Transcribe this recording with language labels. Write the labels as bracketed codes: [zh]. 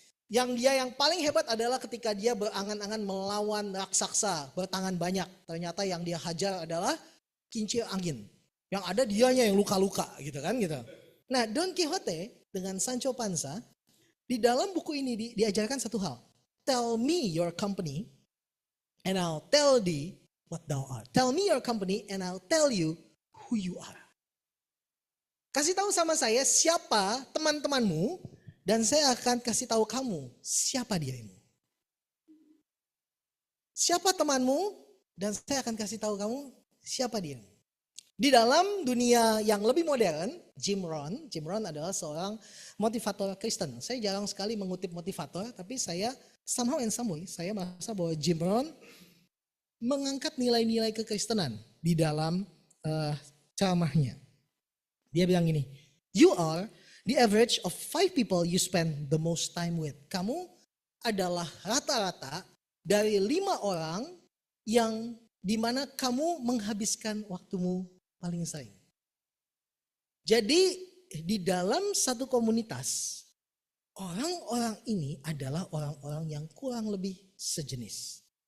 [id] Yang dia yang paling hebat adalah ketika dia berangan-angan melawan raksasa bertangan banyak. Ternyata yang dia hajar adalah kincir angin. Yang ada dianya yang luka-luka gitu kan gitu. Nah, Don Quixote dengan Sancho Panza di dalam buku ini diajarkan satu hal. [en] Tell me your company and I'll tell thee what thou art. Tell me your company and I'll tell you who you are. [id] Kasih tahu sama saya siapa teman-temanmu dan saya akan kasih tahu kamu siapa dirimu. Siapa temanmu dan saya akan kasih tahu kamu siapa dirimu. Di dalam dunia yang lebih modern, Jim Rohn adalah seorang motivator Kristen. Saya jarang sekali mengutip motivator, tapi saya [en] somehow and some way, [id] saya merasa bahwa Jim Rohn mengangkat nilai-nilai kekristenan di dalam ceramahnya. Dia bilang gini, [en] you are the average of 5 people you spend the most time with. [id] Kamu adalah rata-rata dari 5 orang yang dimana kamu menghabiskan waktumu paling sering. Jadi di dalam satu komunitas, orang-orang ini adalah orang-orang yang kurang lebih sejenis.